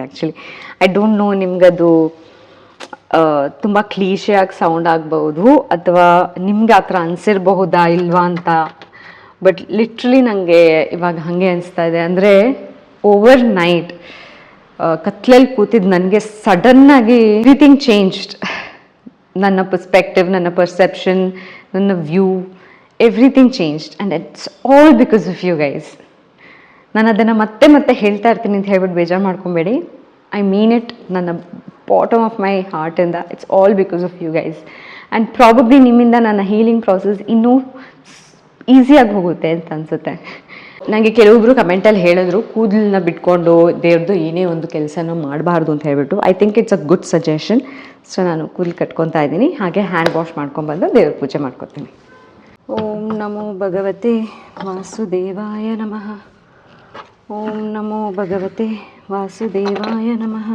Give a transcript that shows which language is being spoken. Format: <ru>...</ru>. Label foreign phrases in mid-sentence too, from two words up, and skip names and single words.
<en>actually I don't know,</en> <kn>ನಿಮ್ಗದು ತುಂಬ ಕ್ಲೀಶೆಯಾಗಿ ಸೌಂಡ್ ಆಗ್ಬೋದು ಅಥವಾ ನಿಮ್ಗೆ ಆ ಥರ ಅನಿಸಿರಬಹುದಾ ಇಲ್ವಾ ಅಂತ.</kn> <en>but literally</en> <kn>ನನಗೆ ಇವಾಗ ಹಾಗೆ ಅನಿಸ್ತಾ ಇದೆ. ಅಂದರೆ</kn> <en>over night</en> <kn>ಕತ್ಲಲ್ಲಿ ಕೂತಿದ್ದು ನನಗೆ ಸಡನ್ನಾಗಿ</kn> <en>everything changed.</en> <kn>ನನ್ನ ಪರ್ಸ್ಪೆಕ್ಟಿವ್, ನನ್ನ ಪರ್ಸೆಪ್ಷನ್, ನನ್ನ ವ್ಯೂ,</kn> <en>everything changed. and it's all because of you guys.</en> <kn>ನಾನು ಅದನ್ನು ಮತ್ತೆ ಹೇಳ್ತಾ ಇರ್ತೀನಿ ಅಂತ ಹೇಳ್ಬಿಟ್ಟು ಬೇಜಾರು ಮಾಡ್ಕೊಬೇಡಿ.</kn> <en>I mean it, ನನ್ನ bottom of my heartಇಂದ. it's all because of you guys. and probably</en> <kn>ನಿಮ್ಮಿಂದ ನನ್ನ</kn> <en>healing process</en> <kn>ಇನ್ನೂ ಈಸಿಯಾಗಿ ಹೋಗುತ್ತೆ ಅಂತ ಅನಿಸುತ್ತೆ. ನನಗೆ ಕೆಲವೊಬ್ಬರು ಕಮೆಂಟಲ್ಲಿ ಹೇಳಿದ್ರು ಕೂದಲನ್ನ ಬಿಟ್ಕೊಂಡು ದೇವ್ರದ್ದು ಏನೇ ಒಂದು ಕೆಲಸನೂ ಮಾಡಬಾರ್ದು ಅಂತ ಹೇಳ್ಬಿಟ್ಟು.</kn> <en>I think it's a good suggestion.</en> <kn>ಸೊ ನಾನು ಕೂದಲು ಕಟ್ಕೊತಾ ಇದ್ದೀನಿ, ಹಾಗೆ</kn> <en>hand wash</en> <kn>ಮಾಡ್ಕೊಂಡ್ಬಂದು ದೇವ್ರ ಪೂಜೆ ಮಾಡ್ಕೊತೀನಿ.</kn> <sa>ಓಂ ನಮೋ ಭಗವತೆ ವಾಸುದೇವಾಯ ನಮಃ. ಓಂ ನಮೋ ಭಗವತೆ ವಾಸುದೇವಾಯ ನಮಃ.</sa>